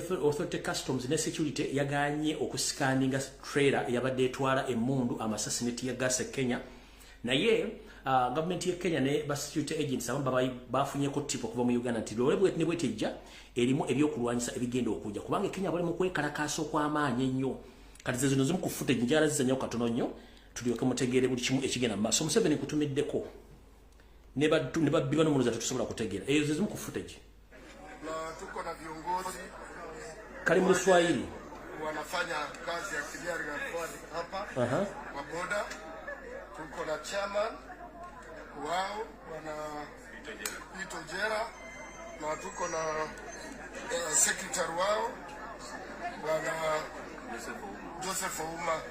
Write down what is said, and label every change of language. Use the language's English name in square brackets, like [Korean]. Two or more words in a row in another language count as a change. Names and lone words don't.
[Ganda] Authority Customs ne Security yaganye okuscanninga trailer yabadde etwala emundu amasasi ne ya gas Kenya naye government ya Kenya ne [English] security agents [Ganda] abamba bafunye ko tipo kuva mu Uganda nti lolebwe ne bwetejja erimu ebyokulwanyisa ebigenda okujja kubanga Kenya bali mu kwekalakaso kw'amaanyi ennyo kati zino zimu ku footage njala zizanyo katono nnyo tulyoke mutegeere buli kimu ekigenda mu maaso Museveni kutumiddeko ne babbiba n'omuluza tetusobola kutegeera eyo zimu ku footage [Swahili] na tuko na viongozi kali mu Swahili wanafanya kazi ya clearing hapa kwa boda. Tuko na chairman wao wana WETWOGERELA na tuko na secretary wao wana Joseph Ouma.